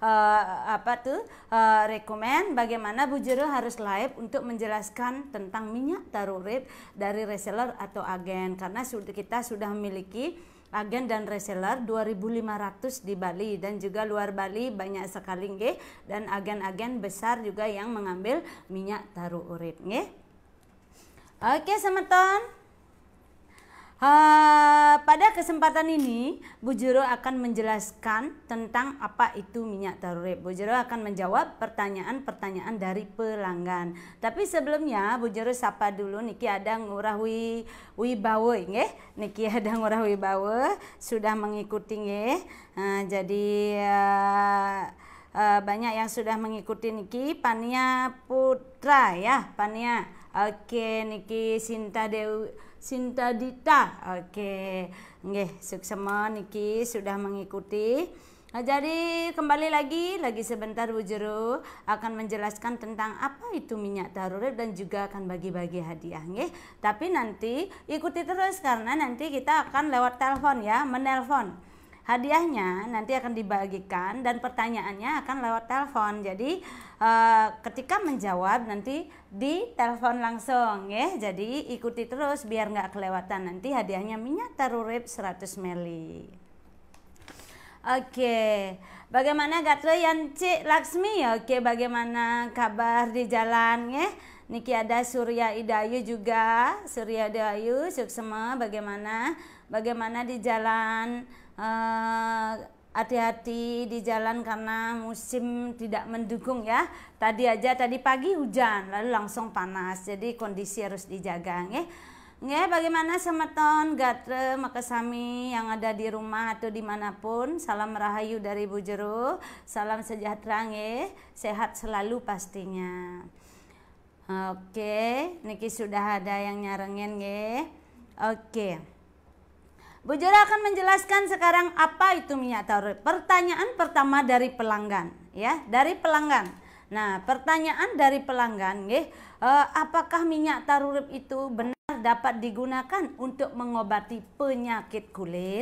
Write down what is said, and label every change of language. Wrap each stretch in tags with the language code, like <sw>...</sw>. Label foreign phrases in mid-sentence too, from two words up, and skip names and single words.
<id>rekomen bagaimana Bu Jero harus live untuk menjelaskan tentang minyak taruh urip dari reseller atau agen, karena kita sudah memiliki agen dan reseller 2.500 di Bali dan juga luar Bali banyak sekali nggih, dan agen-agen besar juga yang mengambil minyak taruh urip nggih. Oke semeton. Pada kesempatan ini Bu Jero akan menjelaskan tentang apa itu minyak taruh urip. Bu Jero akan menjawab pertanyaan-pertanyaan dari pelanggan. Tapi sebelumnya Bu Jero sapa dulu, niki ada Ngurah Wibawa nggih. Niki ada Ngurah Wibawa sudah mengikuti nggih. Jadi banyak yang sudah mengikuti niki. Pania Putra ya, Pania. Oke, niki Sinta Dita, oke, nggih,</id> <ban>suksema niki</ban> <id>sudah mengikuti. Jadi kembali lagi sebentar Bu Jero akan menjelaskan tentang apa itu minyak taruh urip dan juga akan bagi-bagi hadiah, nggih. Tapi nanti ikuti terus karena nanti kita akan lewat telepon ya, menelpon. Hadiahnya nanti akan dibagikan dan pertanyaannya akan lewat telepon. Jadi ketika menjawab nanti di telepon langsung ya. Jadi ikuti terus biar nggak kelewatan. Nanti hadiahnya minyak taruh urip 100 ml. Oke, bagaimana gatre Yanci Laksmi? Oke, bagaimana kabar di jalan ya? Niki ada Surya Idayu juga. Surya Idayu suksema, bagaimana di jalan? Hati-hati di jalan karena musim tidak mendukung ya. Tadi pagi hujan lalu langsung panas, jadi kondisi harus dijaga nggih. Nggih, bagaimana</id> <ban>semeton gatre makasami</ban> <id>yang ada di rumah atau dimanapun, salam rahayu dari Bu Jero, salam sejahtera nggih, sehat selalu pastinya. Oke, niki sudah ada yang</id> <ban>nyarengin nggih.</ban> <id>Oke, Bu Jero akan menjelaskan sekarang apa itu minyak taruh urip. Pertanyaan pertama dari pelanggan ya, dari pelanggan. Nah, pertanyaan dari pelanggan nggih, apakah minyak taruh urip itu benar dapat digunakan untuk mengobati penyakit kulit?</id>